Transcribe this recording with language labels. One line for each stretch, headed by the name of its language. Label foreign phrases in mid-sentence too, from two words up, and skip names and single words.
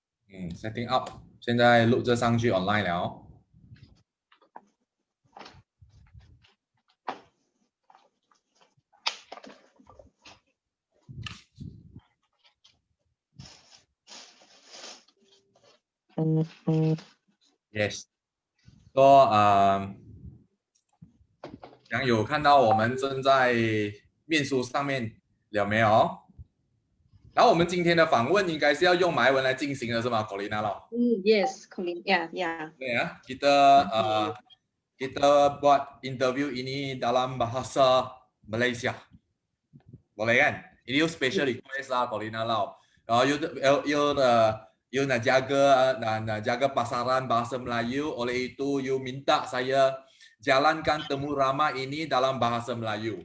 English: setting up，
Chinese: 现在录着上去 online 了哦。Yes，说想有看到我们正在面书上面了没有？然后我们今天的访问应该是要用马来文来进行的是吗 ，Corina 咯？
English: Yes, Colin. Yeah.
Malay: Okay ya, kita buat interview ini dalam bahasa Malaysia, boleh kan? Ini
English: special request
Malay: lah, Corina Lau. You nak jaga pasaran bahasa Melayu, oleh itu you minta saya jalankan temu ramah ini dalam bahasa Melayu.